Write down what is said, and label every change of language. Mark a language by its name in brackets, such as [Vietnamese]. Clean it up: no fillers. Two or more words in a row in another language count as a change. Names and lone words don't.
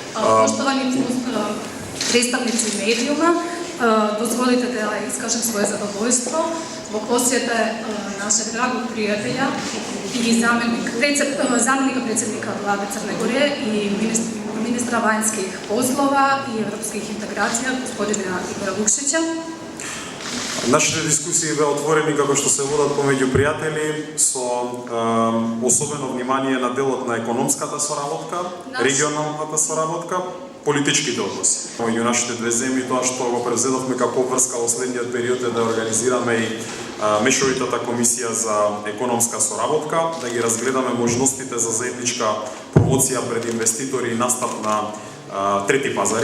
[Bosnian] Poštovani predstavnici medijuma, dozvolite da iskažem svoje zadovoljstvo zbog posjete našeg dragog prijatelja i zamjenika predsjednika Vlade Crne Gore i ministra vanjskih poslova i evropskih integracija, gospodina Igora Lukšića. [Macedonian] Нашите дискусии беа отворени како што се водат помеѓу пријатели со особено внимание на делот на економската соработка, регионалната соработка, политичките односи. Меѓу нашите две земји тоа што го превзедовме како обврска во следниот период е да организираме и Мешовитата комисија за економска соработка, да ги разгледаме можностите за заедничка промоција пред инвеститори и настап на трети пазари.